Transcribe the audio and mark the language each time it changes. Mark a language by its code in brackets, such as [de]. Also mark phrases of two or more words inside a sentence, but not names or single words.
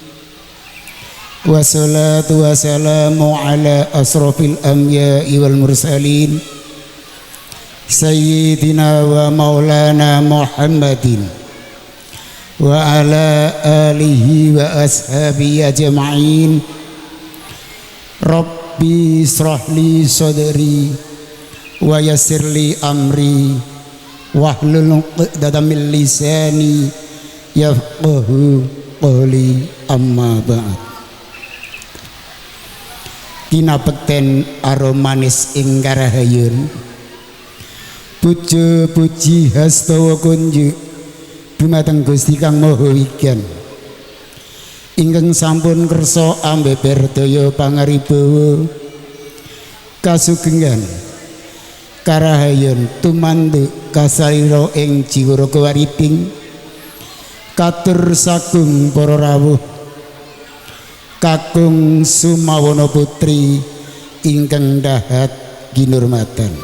[ar] والصلاة والسلام على أشرف الأنبياء والمرسلين سيدنا ومولانا محمد وعلى آله وأصحابه أجمعين. رب اشرح لي صدري ويسر لي أمري واحلل عقدة من لساني يفقهوا قولي، أما بعد. [jv] Kinapekten aromanis ing karahayun puja puji hastawa kunjuk dumateng Gusti Kang Maha Wigan ingkang sampun kersa ambeber daya pangaribawa kasugengan karahayun tumanduk kasarira ing jiwa kawariping katur sagung para rawuh kakung Sumawana putri ingkang dahat kinurmatan.